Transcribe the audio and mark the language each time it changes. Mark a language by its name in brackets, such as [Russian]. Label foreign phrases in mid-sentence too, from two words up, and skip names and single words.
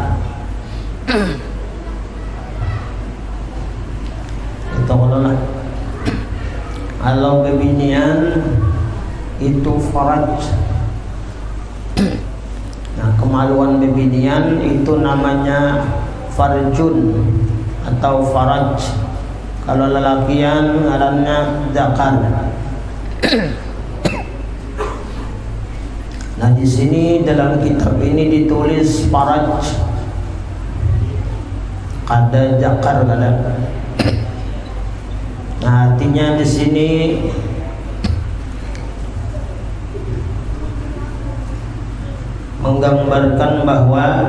[Indonesian] Itu kalau bebinian itu faraj. Nah, kemaluan bebinian itu namanya farjun atau faraj. [Banjar] Kalau lelakian ngarannya zakar. [Indonesian] Nah, di sini dalam kitab ini ditulis faraj, ada zakar ada. Nah, artinya di sini menggambarkan bahwa